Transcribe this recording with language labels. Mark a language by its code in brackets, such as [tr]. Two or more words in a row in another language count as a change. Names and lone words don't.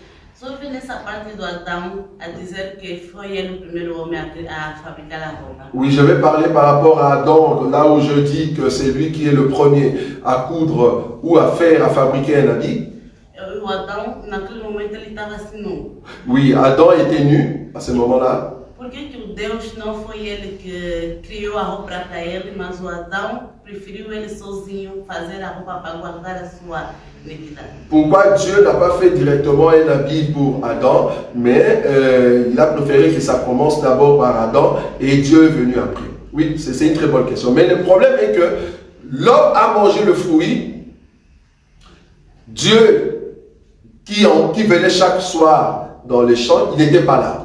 [fr] Oui, je vais parler par rapport à Adam, là où je dis que c'est lui qui est le premier à coudre ou à faire, à fabriquer un habit. Oui, Adam était nu à ce moment-là. [pt] Por que Deus não foi ele que criou a roupa para ele, mas o Adão preferiu ele sozinho fazer a roupa para guardar a sua iniquidade? [fr] Pourquoi Dieu n'a pas fait directement un habit pour Adam, mais il a préféré que ça commence d'abord par Adam et Dieu est venu après? Oui, c'est une très bonne question. Mais le problème est que l'homme a mangé le fruit. Dieu qui venait chaque soir dans les champs, il n'était pas là.